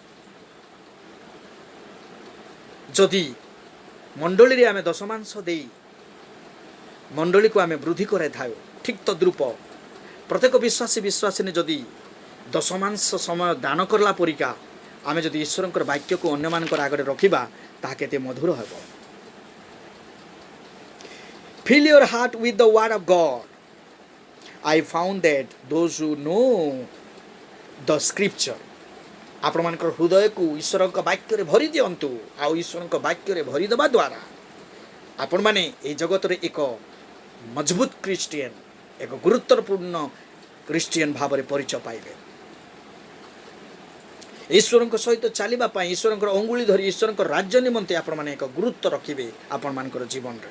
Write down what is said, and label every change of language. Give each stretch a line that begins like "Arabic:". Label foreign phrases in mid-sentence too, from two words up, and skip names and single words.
Odia: ଯଦି ମଣ୍ଡଳୀରେ ଆମେ ଦଶମାଂଶ ଦେଇ ମଣ୍ଡଳୀକୁ ଆମେ ବୃଦ୍ଧି କରାଇଥାଉ, ଠିକ୍ ତଦ୍ରୂପ ପ୍ରତ୍ୟେକ ବିଶ୍ୱାସିନୀ ଯଦି ଦଶମାଂଶ ସମୟ ଦାନ କଲା ପରିକା ଆମେ ଯଦି ଈଶ୍ୱରଙ୍କର ବାକ୍ୟକୁ ଅନ୍ୟମାନଙ୍କର ଆଗରେ ରଖିବା, ତାହା କେତେ ମଧୁର ହେବ।
English: Fill your heart with the word of God. I found that those who know the scripture,
Odia: ଆପଣମାନଙ୍କର ହୃଦୟକୁ ଈଶ୍ୱରଙ୍କ ବାକ୍ୟରେ ଭରି ଦିଅନ୍ତୁ। ଆଉ ଈଶ୍ୱରଙ୍କ ବାକ୍ୟରେ ଭରି ଦେବା ଦ୍ୱାରା ଆପଣମାନେ ଏହି ଜଗତରେ ଏକ ମଜବୁତ ଖ୍ରୀଷ୍ଟିଆନ, ଏକ ଗୁରୁତ୍ୱପୂର୍ଣ୍ଣ ଖ୍ରୀଷ୍ଟିଆନ ଭାବରେ ପରିଚୟ ପାଇବେ। ଈଶ୍ୱରଙ୍କ ସହିତ ଚାଲିବା ପାଇଁ, ଈଶ୍ୱରଙ୍କର ଅଙ୍ଗୁଳି ଧରି ଈଶ୍ୱରଙ୍କ ରାଜ୍ୟ ନିମନ୍ତେ ଆପଣମାନେ ଏକ ଗୁରୁତ୍ୱ ରଖିବେ ଆପଣମାନଙ୍କର ଜୀବନରେ।